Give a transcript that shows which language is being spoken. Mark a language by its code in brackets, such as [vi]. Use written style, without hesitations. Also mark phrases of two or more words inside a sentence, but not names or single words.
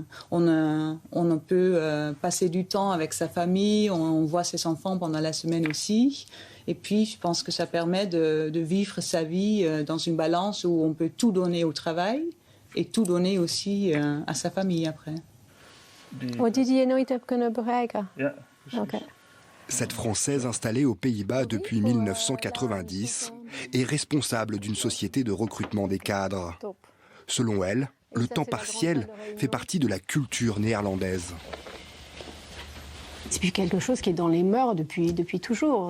[fr] On peut passer du temps avec sa famille, on voit ses enfants pendant la semaine aussi. Et puis, je pense que ça permet de vivre sa vie dans une balance où on peut tout donner au travail et tout donner aussi à sa famille après. [nl] Wat did je nooit hebt kunnen bereiken? Okay. [fr] Cette Française installée aux Pays-Bas depuis 1990 est responsable d'une société de recrutement des cadres. Selon elle, le temps partiel fait partie de la culture néerlandaise. C'est quelque chose qui est dans les mœurs depuis toujours.